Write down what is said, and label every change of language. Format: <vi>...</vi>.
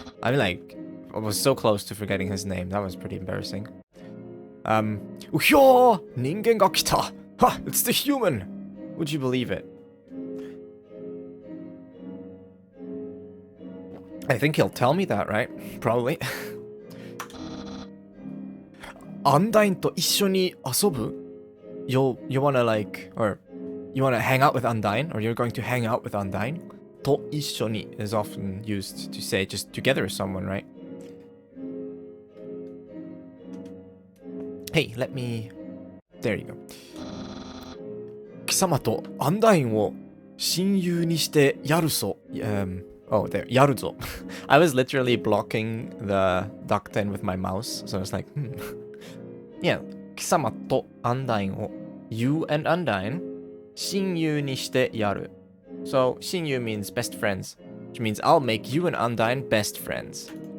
<en>I was so close to forgetting his name. That was pretty embarrassing.</en> <ja>Uhyo! Ningen ga kita!</ja> <en>Ha! It's the human! Would you believe it? I think he'll tell me that, right? Probably.</en> <ja>Undyne と一緒に遊ぶ?</ja> <en>You wanna like, or you wanna hang out with Undyne, or you're going to hang out with Undyne? と一緒に is often used to say just together with someone, right? Hey, let me... There you go.</en> <ja>貴様とアンダインを親友にしてやるぞ。</ja> <en>Oh, there.</en> <ja>やるぞ.</ja> <en>I was literally blocking the duck ten with my mouse, so I was like, Yeah,</en> <ja>貴様とアンダインを</ja> <en>You and Undyne</en> <ja>親友にしてやる.</ja> <en>So, 親友 means best friends, which means I'll make you and Undyne best friends.</en>